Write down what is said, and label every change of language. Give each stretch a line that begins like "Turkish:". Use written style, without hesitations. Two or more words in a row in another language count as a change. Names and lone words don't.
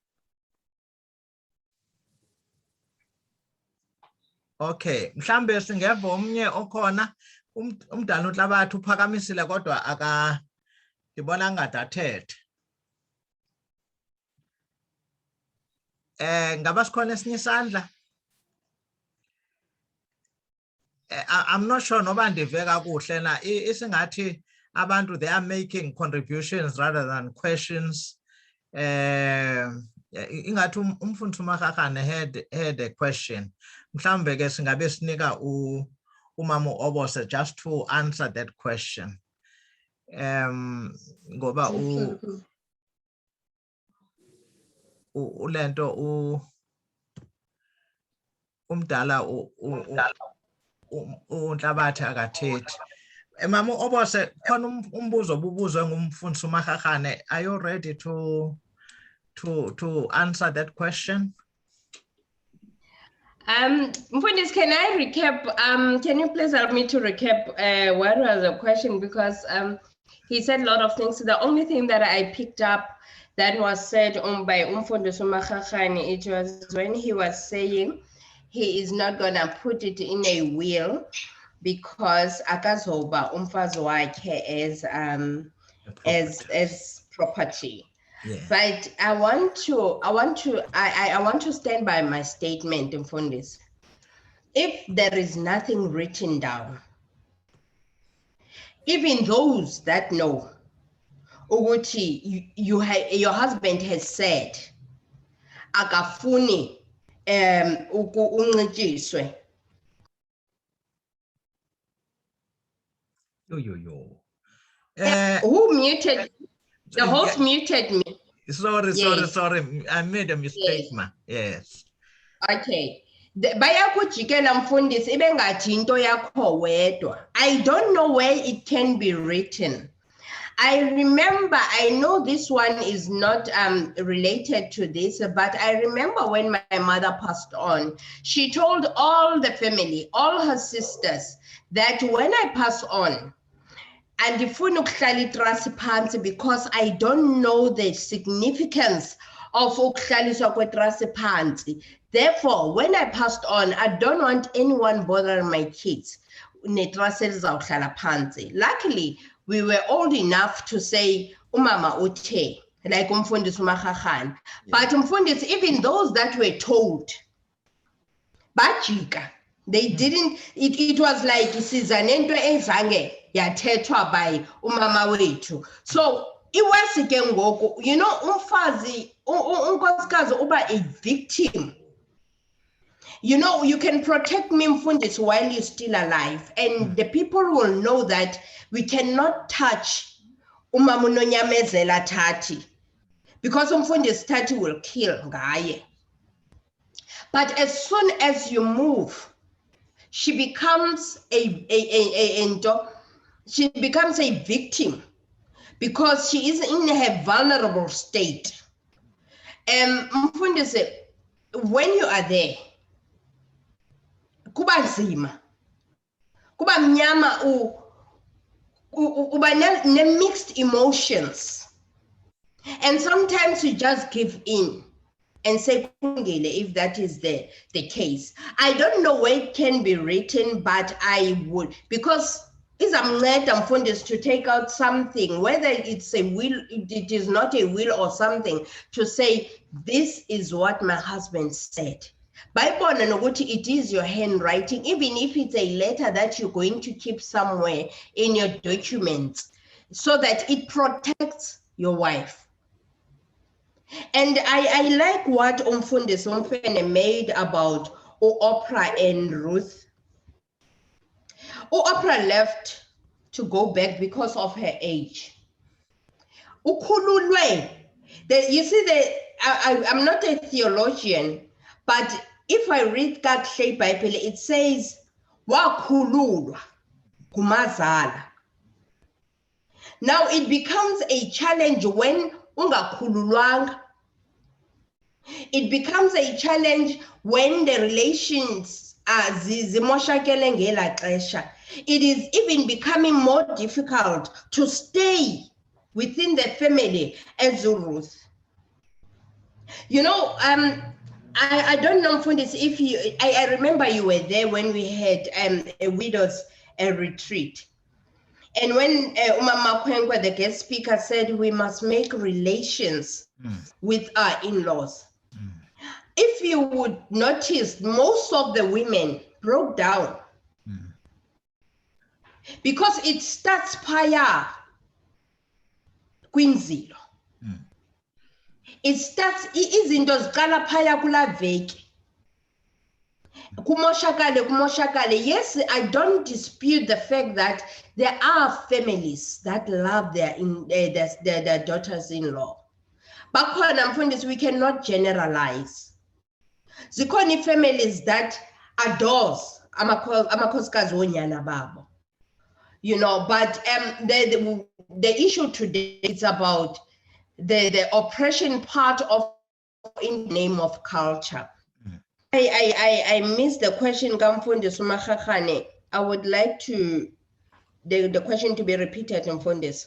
Xhosa: Okay, mhlambe singeva omnye okhona umdala Unhlabathi uphakamisile kodwa ndibona ngathi athethe. Ngaba sikhona esinye isandla?
English: I'm not sure
Xhosa: noba ndive kakuhle na isingathi abantu
English: they are making contributions rather than questions.
Xhosa: Ingathi umfundisi uMahahane
English: had a question.
Xhosa: Mhlambe ke singabe sinika umama Obose
English: just to answer that question.
Xhosa: Ngoba ulento umdala uNhlabathi akathethi. Mama Obose khona umbuzo obubuzwe ngumfundisi uMahahane.
English: Are you ready to answer that question? Mfundisi, can I recap? Can you please help me to recap what was the question? Because he said a lot of things. The only thing that I picked up that was said by Mfundisi Mahahane, it was when he was saying he is not gonna put it in a will because
Xhosa: akazoba umfazi wakhe
English: as property. Yeah. But I want to stand by my statement, Mfundisi. If there is nothing written down, even those that know, Uguchi, your husband has said,
Xhosa: akafuni uncijiswe.
English: Who muted? The host muted me. Sorry. I made a mistake, Yes. ma. Yes. Okay.
Xhosa: Bayakujikela Mfundisi ibengathi into yakho wedwa.
English: I don't know where it can be written. I know this one is not related to this, but I remember when my mother passed on, she told all the family, all her sisters, that when I pass on,
Xhosa: andifuni ukuhlala itrasi phansi
English: because I don't know the significance of
Xhosa: ukuhlaliswa kwetrasi phansi.
English: Therefore, when I passed on, I don't want anyone bothering my kids
Xhosa: netrasi elizawuhlala phansi.
English: Luckily, we were old enough to say
Xhosa: umama uthe,
English: like
Xhosa: umfundisi uMagagane.
English: But umfundisi, even those that were told, bajika, they didn't, it was like
Xhosa: sizanento ezange yathethwa
English: by
Xhosa: umama wethu. So iwesi ke ngoku,
English: you know,
Xhosa: umfazi unkosikazi uba
English: a victim. You know, you can protect me, mfundisi, while you're still alive, and the people will know that we cannot touch
Xhosa: umama unonyamezela
English: Tati, because umfundisi Tati will kill ngaye. But as soon as you move, she becomes a victim because she is in her vulnerable state. Mfundisi, when you are there,
Xhosa: kuba nzima, kuba mnyama, uba ne
English: mixed emotions, and sometimes you just give in and say if that is the case. I don't know where it can be written, but I would, because
Xhosa: izamnceda mfundisi
English: to take out something, whether it's a will, it is not a will or something, to say this is what my husband said.
Xhosa: Bayibona nokuthi
English: it is your handwriting, even if it's a letter that you're going to keep somewhere in your documents, so that it protects your wife. And I like what umfundisi Mfene made about Oprah and Ruth. Oprah left to go back because of her age.
Xhosa: Ukhululwe.
English: You see, I'm not a theologian, but if I read kakuhle Bible, it says
Xhosa: wakhululwa kumazala.
English: Now it becomes a challenge when ungakhululwanga. It becomes a challenge when the relations
Xhosa: zimoshakele ngela xesha.
English: It is even becoming more difficult to stay within the family as Ruth. You know, I don't know, Mfundisi, if you, I remember you were there when we had a widows retreat. And when Umama Kwengwa, the guest speaker, said we must make relations with our in-laws. If you would notice, most of the women broke down because it starts
Xhosa: phaya kwinzilo.
English: It starts,
Xhosa: izinto ziqala phaya kula veki. Kumoshakale.
English: Yes, I don't dispute the fact that there are families that love their daughters-in-law. But mfundisi, we cannot generalize.
Xhosa: Zikhona
English: families that adores
Xhosa: amakhosikazi wonyana babo.
English: You know, but the issue today is about the oppression part of in the name of culture. I missed the question, Mfundisi Magagane. I would like to the question to be repeated, Mfundisi.